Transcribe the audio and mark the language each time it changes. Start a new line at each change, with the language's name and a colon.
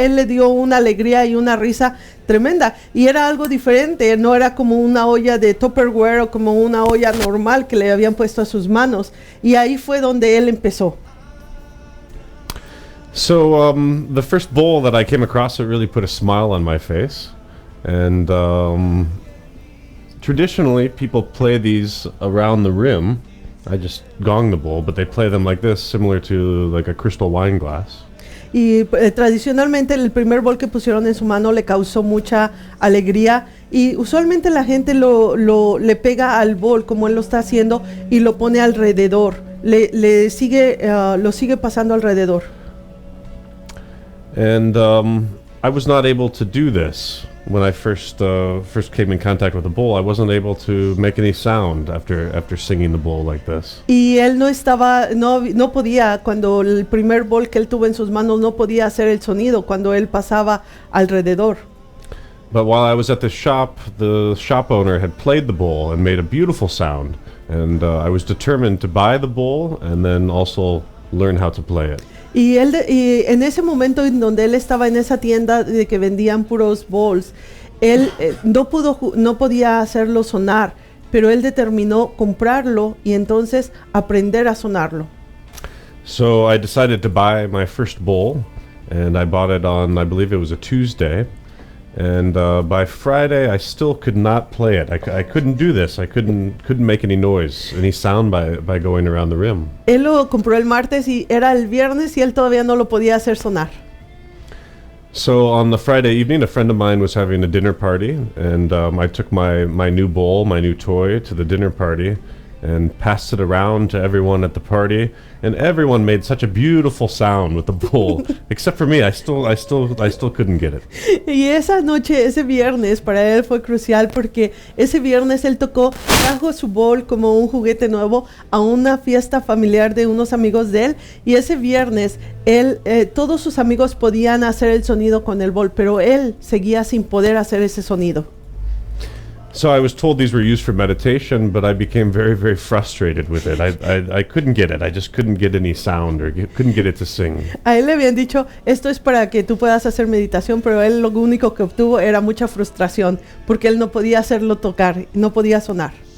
Spanish: Él le dio una alegría y una risa tremenda, y era algo diferente. No era como una olla de Tupperware o como una olla normal que le habían puesto a sus manos, y ahí fue donde él empezó.
English: So the first bowl that I came across, it really put a smile on my face. And traditionally, people play these around the rim. I just gong the bowl, but they play them like this, similar to like a crystal wine glass.
Spanish: Y tradicionalmente el primer bol que pusieron en su mano le causó mucha alegría, y usualmente la gente le pega al bol como él lo está haciendo y lo pone alrededor, lo sigue pasando alrededor.
English: And I was not able to do this. When I first came in contact with the bowl, I wasn't able to make any sound after singing the bowl like this.
Spanish: Y él no podía, cuando el primer bowl que él tuvo en sus manos, no podía hacer el sonido cuando él pasaba alrededor.
English: But while I was at the shop owner had played the bowl and made a beautiful sound, and I was determined to buy the bowl and then also learn how to play it.
Spanish: Y en ese momento en donde él estaba en esa tienda de que vendían puros bowls, él no podía hacerlo sonar, pero él determinó comprarlo y entonces aprender a sonarlo.
English: So I decided to buy my first bowl, and I bought it on, I believe it was a Tuesday. And by Friday, I still could not play it. I couldn't do this. I couldn't make any noise, any sound by going around the rim.
Spanish: Él lo compró el martes y era el viernes y él todavía no lo podía hacer sonar.
English: So on the Friday evening, a friend of mine was having a dinner party, and I took my new bowl, my new toy, to the dinner party, and passed it around to everyone at the party, and everyone made such a beautiful sound with the bowl, except for me. I still couldn't get it.
Spanish: Y esa noche, ese viernes, para él fue crucial, porque ese viernes él trajo su bowl como un juguete nuevo a una fiesta familiar de unos amigos de él, y ese viernes todos sus amigos podían hacer el sonido con el bowl, pero él seguía sin poder hacer ese sonido.
English: So I was told these were used for meditation, but I became very, very frustrated with it. I couldn't get it. I just couldn't get any sound, or couldn't get it to sing.
Spanish: A él le habían dicho, esto es para que tú puedas hacer meditación, pero él lo único que obtuvo era mucha frustración, porque él no podía hacerlo tocar, no podía sonar.